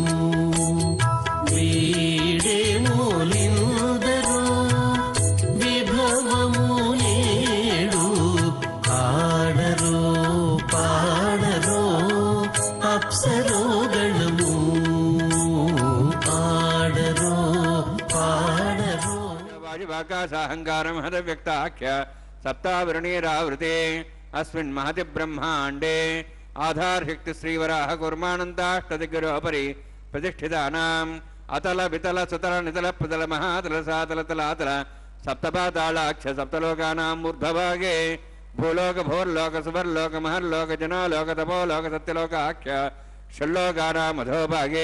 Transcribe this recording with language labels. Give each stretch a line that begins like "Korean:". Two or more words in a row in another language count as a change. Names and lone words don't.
Telugu: వీడే మూలిందరు విభవము నేడు ఆడరు పాడరు అప్సరో గణము ఆడరు
Sanskrit: आकाशाहङ्कारं हदव्यक्ताख्य सप्तावरणीरावृते अस्मिन् महति ब्रह्माण्डे आधारशक्ति श्रीवराह कुर्मानन्ताष्टदिग्गरोपरि प्रतिष्ठितानाम् अतल वितल सुतल नितल प्रतल महातल सातल तलातल सप्तपातालाक्ष सप्तलोकानां ऊर्ध्वभागे भूलोक भोर्लोक सुवर्लोक महर्लोक जनालोक तपोलोक सत्यलोकाख्य षल्लोकानां अधोभागे